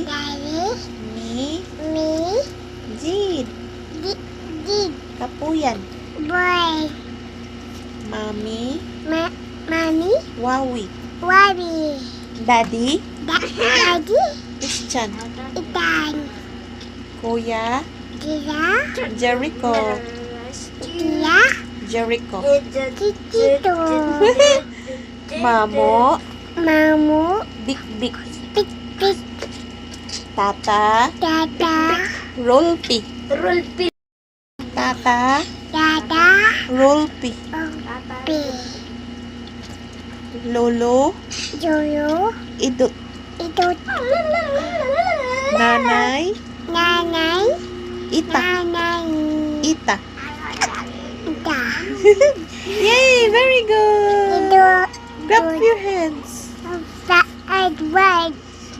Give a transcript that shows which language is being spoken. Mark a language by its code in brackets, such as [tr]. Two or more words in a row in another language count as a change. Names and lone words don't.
[tl] Daddy. Me, Me. Jid. Did. Kapuyan. Boy. Mommy, Mommy. Wawi. Wabi. Daddy, Daddy. Christian. Itan. Kuya, Dila. Jericho. Dia. Jericho. Tito. Mamo, Mamu. Dik Dik. Tik tik. Tata, Dada. Rolpi. Rulpi. Tata, Dada. Rolpi. Pi. Lolo, Joyo. Idut. Ito. Nanay, Nanay. Ita. Nanay. Ita. Ita. [en] Yay, very good. [tl] Ito. [en] Grab your hands. [tl] Edward.